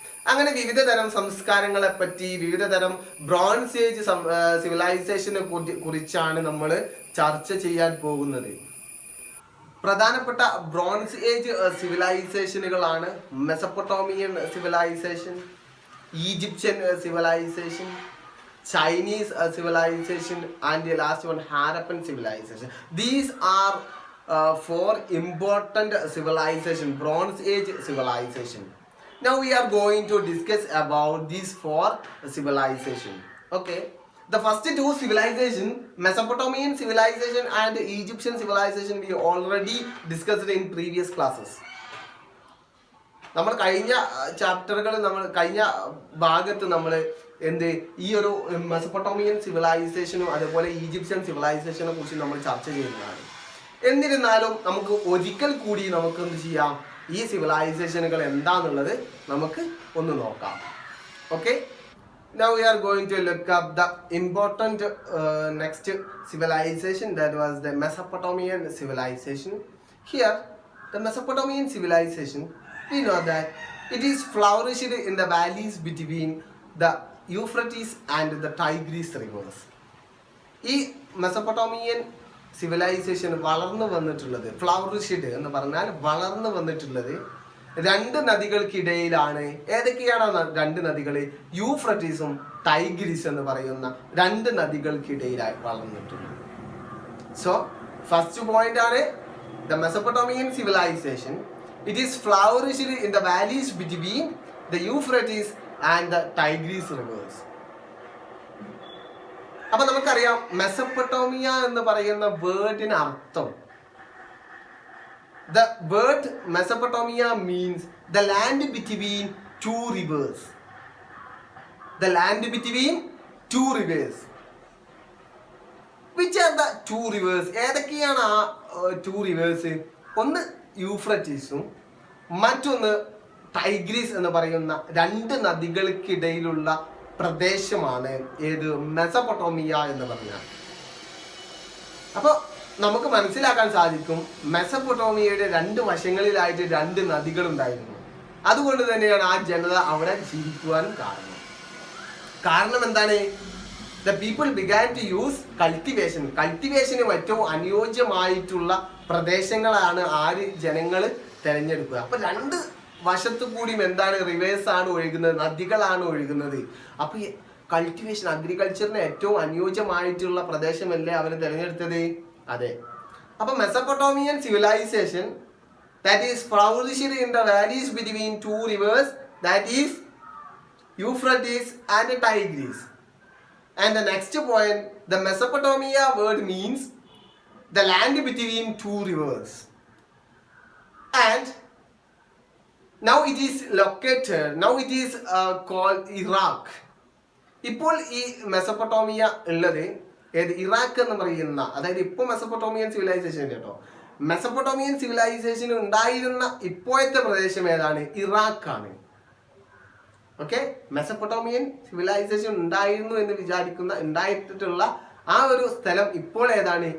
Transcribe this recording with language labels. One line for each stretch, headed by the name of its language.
Malayalam: അങ്ങനെ വിവിധ തരം സംസ്കാരങ്ങളെ പറ്റി, വിവിധ തരം ബ്രോൺസ് ഏജ് സിവിലൈസേഷനെ കുറിച്ചാണ് നമ്മൾ ചർച്ച ചെയ്യാൻ പോകുന്നത്. പ്രധാനപ്പെട്ട bronze age സിവിലൈസേഷനുകളാണ് Mesopotamian civilisation, Egyptian civilisation, Chinese
English: civilization, and the last one Harappan civilization. These are four important civilization, Bronze Age civilization. Now we are going to discuss about these four civilization. Okay, the first two civilization, Mesopotamian civilization and Egyptian civilization, we already discussed in previous classes.
Malayalam: നമ്മൾ കഴിഞ്ഞ ചാപ്റ്ററുകൾ, നമ്മൾ കഴിഞ്ഞ ഭാഗത്ത് നമ്മൾ ഈ ഒരു Mesopotamian സിവിലൈസേഷനും അതുപോലെ Egyptian സിവിലൈസേഷനെ കുറിച്ച് നമ്മൾ ചർച്ച ചെയ്യുന്നതാണ്. എന്നിരുന്നാലും നമുക്ക് ഒരിക്കൽ കൂടി നമുക്ക് എന്ത് ചെയ്യാം, ഈ സിവിലൈസേഷനുകൾ എന്താന്നുള്ളത് നമുക്ക് ഒന്ന് നോക്കാം.
English: Okay, now we are going to look up the important next civilization, that was the Mesopotamian civilization. Here the Mesopotamian civilization, we know that it is flourished in the valleys between the Euphrates and the Tigris rivers.
Malayalam: ഈ Mesopotamian civilisation വളർന്നു വന്നിട്ടുള്ളത്, ഫ്ലൗറിഷ്ഡ് എന്ന് പറഞ്ഞാൽ വളർന്നു വന്നിട്ടുള്ളത് രണ്ട് നദികൾക്കിടയിലാണ്. ഏതൊക്കെയാണ് രണ്ട് നദികൾ? യൂഫ്രട്ടീസും ടൈഗ്രിസ് എന്ന് പറയുന്ന രണ്ട് നദികൾക്കിടയിലായി വളർന്നിട്ടുള്ളത്.
English: So first point ആണ് the Mesopotamian civilization. It is flourished in the valleys between the Euphrates and the Tigris rivers.
Malayalam: അപ്പൊ നമുക്കറിയാം മെസപ്പൊട്ടോമിയ എന്ന് പറയുന്ന വേർഡിന് അർത്ഥം,
English: the word Mesopotamia means the land between two rivers. The land between two rivers. Which are the two rivers?
Malayalam: ഏതൊക്കെയാണ് ആ
English: two rivers?
Malayalam: ഒന്ന് യൂഫ്രട്ടീസും മറ്റൊന്ന് ടൈഗ്രീസ് എന്ന് പറയുന്ന രണ്ട് നദികൾക്കിടയിലുള്ള പ്രദേശമാണ് ഏത്, മെസപ്പൊട്ടോമിയ എന്ന് പറഞ്ഞാൽ. അപ്പോൾ നമുക്ക് മനസ്സിലാക്കാൻ സാധിക്കും, മെസപ്പൊട്ടോമിയയുടെ രണ്ട് വശങ്ങളിലായിട്ട് രണ്ട് നദികളുണ്ടായിരുന്നു. അതുകൊണ്ട് തന്നെയാണ് ആ ജനത അവിടെ ജീവിക്കുവാനും കാരണം എന്താണ്?
English: The people began to use cultivation.
Malayalam: കൾട്ടിവേഷന് ഏറ്റവും അനുയോജ്യമായിട്ടുള്ള പ്രദേശങ്ങളാണ് ആര് ജനങ്ങൾ തിരഞ്ഞെടുക്കുക. അപ്പൊ രണ്ട് വശത്തു കൂടിയും എന്താണ്, റിവേഴ്സ് ആണ് ഒഴുകുന്നത്, നദികളാണ് ഒഴുകുന്നത്. അപ്പൊ കൾട്ടിവേഷൻ, അഗ്രികൾച്ചറിന് ഏറ്റവും അനുയോജ്യമായിട്ടുള്ള പ്രദേശമല്ലേ അവർ തിരഞ്ഞെടുത്തത്? അതെ.
English: അപ്പൊ Mesopotamian civilization that is flourished in the valleys between two rivers, that is Euphrates and Tigris. And the next point, the Mesopotamia word means the land between two rivers. And now it is located, now it is called Iraq.
Malayalam: ഇപ്പോൾ ഈ Mesopotamia ഉള്ളത് ഏത്, Iraq എന്ന് പറയുന്ന, അതായത് ഇപ്പോൾ Mesopotamian civilisation കേട്ടോ, Mesopotamian civilisation ഉണ്ടായിരുന്ന ഇപ്പോഴത്തെ പ്രദേശം ഏതാണ്? ഇറാഖാണ്. ഓക്കെ, മെസപ്പൊട്ടോമിയൻ സിവിലൈസേഷൻ ഉണ്ടായിരുന്നു എന്ന് വിചാരിക്കുന്ന, ഉണ്ടായിട്ടുള്ള ആ ഒരു സ്ഥലം ഇപ്പോൾ ഏതാണ്?